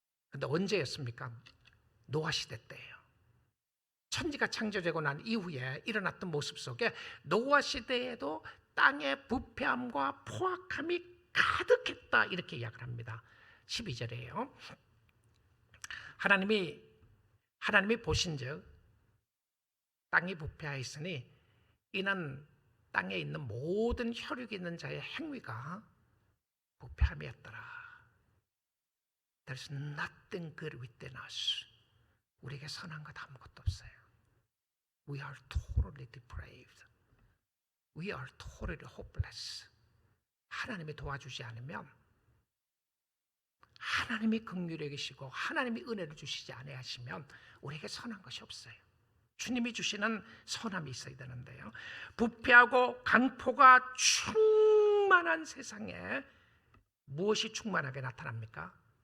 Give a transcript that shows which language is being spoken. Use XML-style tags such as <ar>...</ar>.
<ko>근데 언제였습니까? 노아 시대 때예요. 천지가 창조되고 난 이후에 일어났던 모습 속에 노아 시대에도 땅의 부패함과 포악함이 가득했다, 이렇게 이야기를 합니다. 12절이에요. 하나님이 보신즉 땅이 부패하였으니 이는 땅에 있는 모든 혈육이 있는 자의 행위가 부패함이었더라.</ko> <en>There's nothing good within us.</en> <ko>우리에게 선한 것 아무것도 없어요.</ko> <en>We are totally depraved. We are totally hopeless.</en> <ko>하나님이 도와주지 않으면, 하나님이 긍휼히 계시고 하나님이 은혜를 주시지 아니하시면 우리에게 선한 것이 없어요. 주님이 주시는 선함이 있어야 되는데요. 부패하고 강포가 충만한 세상에 무엇이 충만하게 나타납니까?</ko>